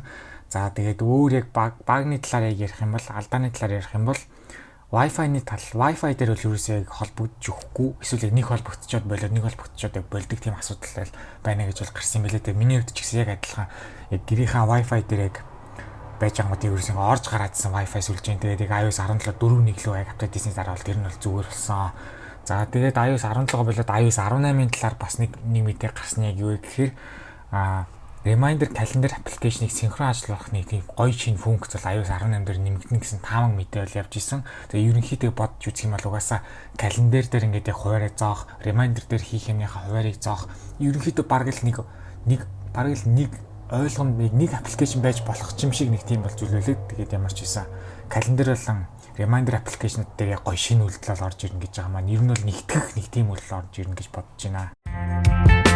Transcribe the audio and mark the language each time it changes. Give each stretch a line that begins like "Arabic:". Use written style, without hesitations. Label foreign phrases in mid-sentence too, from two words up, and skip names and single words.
Mongolian: За тэгээд өөр яг багны талаар ярих юм бол алдааны талаар ярих юм бол Wi-Fi-ны тал Wi-Fi дээр бол ерөөсөө яг холбогдож өгөхгүй эсвэл яг нэг холбогдчиход болоод нэг холбогдчиход яг болдог тийм асуудал байна гэж бол гарсан юм билээ. Тэгээд миний хувьд ч гэсэн яг адилхан яг гэрийнхаа Wi-Fi дээр яг байж байгаа юм ерөөсөө орж гараадсан Wi-Fi сүлжээн. Тэгээд яг iOS 17 4.1 рүү яг апдейт хийсний дараа бол тэр нь бол зүгээр болсон. За тэгээд iOS 17 болоод iOS 18-ын талаар бас нэг мэдээ гарсан яг юу гэхээр
English: Reminder calendar application-
Mongolian: ыг синхрон ажиллуулах нэг тийм гоё шинэ функц бол iOS 18 дээр нэмэгдэнэ гэсэн таамаг мэдээлэл явж исэн. Тэгээ ерөнхийдөө бодж үзэх юм бол угаасаа календар дээр ингээд яг хуваарийг зоох, reminder дээр хийх юмныхаа хуваарийг зоох ерөнхийдөө бараг л нэг ойлгонд нэг аппликейшн байж болох юм шиг нэг тийм бол зүйлүүлээд тэгээд ямар ч байсан календар болон
English: reminder application-
Mongolian: ууд дээр гоё шинэ үйлдэл орж ирнэ гэж байгаа маань ер нь бол нэгтгэх нэг тийм үйлдэл орж ирнэ гэж бодож байна.